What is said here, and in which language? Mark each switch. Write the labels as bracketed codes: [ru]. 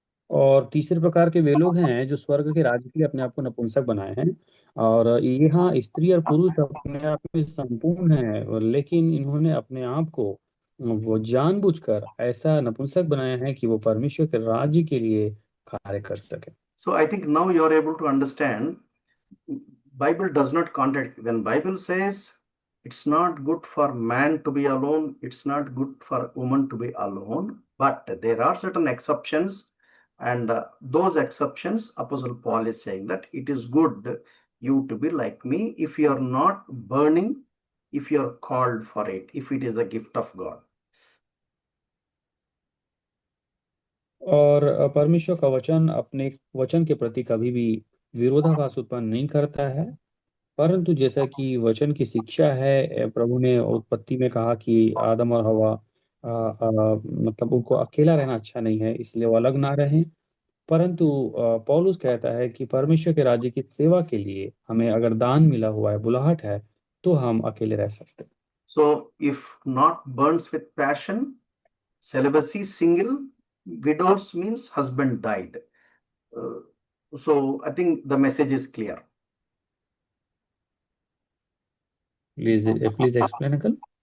[hi] और तीसरे प्रकार के वे लोग हैं जो स्वर्ग के राज्य के लिए अपने आप को नपुंसक बनाए हैं। और यहाँ स्त्री और पुरुष अपने आप में संपूर्ण है, लेकिन इन्होंने अपने आप को वो जानबूझकर ऐसा नपुंसक बनाया है कि वो परमेश्वर के राज्य के लिए कार्य कर सके। [en] So I think now you are able to understand. Bible does not contradict. When Bible says it's not good for man to be alone, it's not good for woman to be alone, but there are certain exceptions, and those exceptions, Apostle Paul is saying that it is good you to be like me if you are not burning, if you are called for it, if it is a gift of God. [hi] और परमेश्वर का वचन अपने वचन के प्रति कभी भी विरोधाभास उत्पन्न नहीं करता है। परंतु जैसा कि वचन की शिक्षा है, प्रभु ने उत्पत्ति में कहा कि आदम और हवा मतलब उनको अकेला रहना अच्छा नहीं है, इसलिए वो अलग ना रहें। परंतु पौलुस कहता है कि परमेश्वर के राज्य की सेवा के लिए हमें अगर दान मिला हुआ है, बुलाहट है, तो हम अकेले रह सकते हैं। [en] So if not burns with passion, celibacy, single, widows means husband died. Uh, so I think the message is clear. Please explain uncle.